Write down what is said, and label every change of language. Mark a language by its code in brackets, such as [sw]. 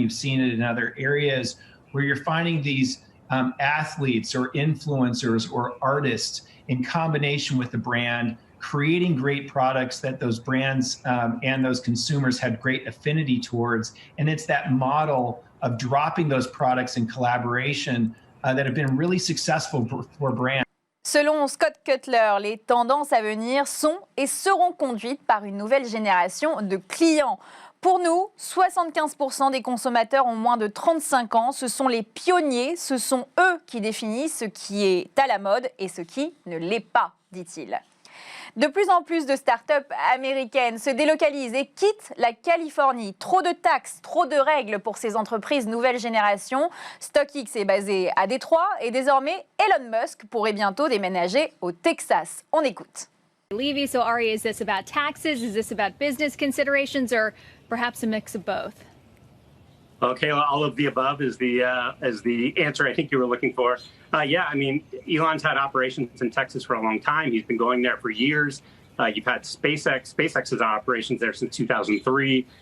[en] You've seen it in other areas where you're finding these athletes or influencers or artists in combination with the brand, creating great products that those brands and those consumers had great affinity towards. And it's that model of dropping those products in collaboration that have been really successful for brands. [fr] Selon Scott Cutler, les tendances à venir sont et seront conduites par une nouvelle génération de clients. Pour nous, 75% des consommateurs ont moins de 35 ans. Ce sont les pionniers, ce sont eux qui définissent ce qui est à la mode et ce qui ne l'est pas, dit-il. De plus en plus de start-up américaines se délocalisent et quittent la Californie. Trop de taxes, trop de règles pour ces entreprises nouvelle génération. StockX est basé à Détroit et désormais Elon Musk pourrait bientôt déménager au Texas. On écoute. [en] Levy, so Ari, is this about taxes? Is this about business considerations, or perhaps a mix of both? Okay, well, all of the above is the answer I think you were looking for. Yeah, I mean, Elon's had operations in Texas for a long time. He's been going there for years. You've had SpaceX. SpaceX has operations there since 2003.